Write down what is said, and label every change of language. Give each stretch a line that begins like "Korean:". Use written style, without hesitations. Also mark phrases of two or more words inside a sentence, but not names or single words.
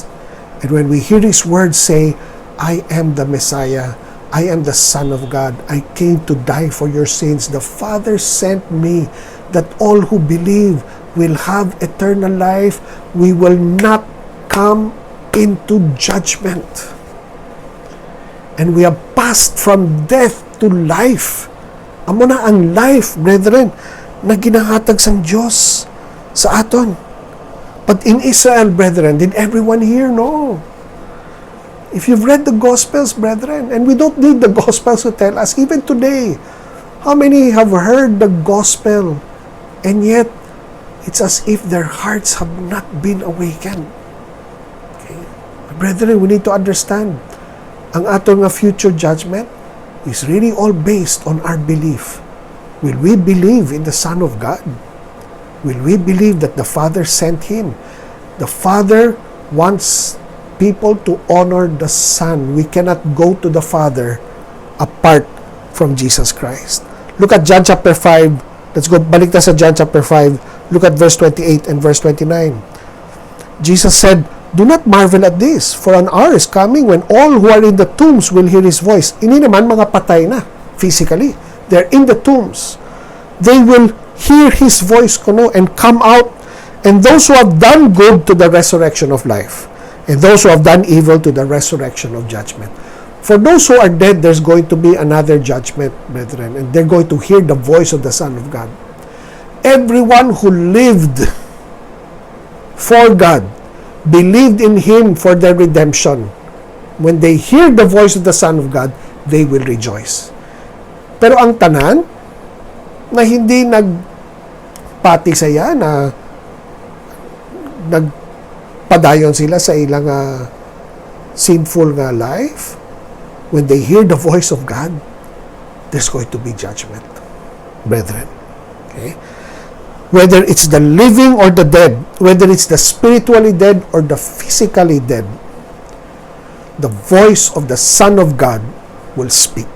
English: And when we hear His Word say, I am the Messiah, I am the Son of God, I came to die for your sins, the Father sent me, that all who believe will have eternal life, we will not come into judgment. And we have passed from death to life.
Hiligaynon: Amo na ang life, brethren, na ginahatag sang Diyos sa aton.
English: But in Israel, brethren, did everyone hear? No. If you've read the Gospels, brethren, and we don't need the Gospels to tell us, even today, how many have heard the Gospel, and yet it's as if their hearts have not been awakened. Okay? Brethren, we need to understand,
Hiligaynon: ang atong
English: future judgment is really all based on our belief. Will we believe in the Son of God? Will we believe that the Father sent Him? The Father wants people to honor the Son. We cannot go to the Father apart from Jesus Christ. Look at John chapter 5. Let's go,
Hiligaynon: balik na sa John chapter 5.
English: Look at verse 28 and verse 29. Jesus said, do not marvel at this, for an hour is coming when all who are in the tombs will hear His voice.
Hiligaynon: Ini naman mga patay na,
English: physically. They're in the tombs. They will hear His voice kuno and come out, and those who have done good to the resurrection of life, and those who have done evil to the resurrection of judgment. For those who are dead, there's going to be another judgment, brethren, and they're going to hear the voice of the Son of God. Everyone who lived for God, believed in Him for their redemption, when they hear the voice of the Son of God, they will rejoice.
Hiligaynon: Pero ang tanan, na hindi nagpati saya, na nagpadayon sila sa ilang
English: sinful life, when they hear the voice of God, there's going to be judgment, brethren. Okay? Whether it's the living or the dead, whether it's the spiritually dead or the physically dead, the voice of the Son of God will speak.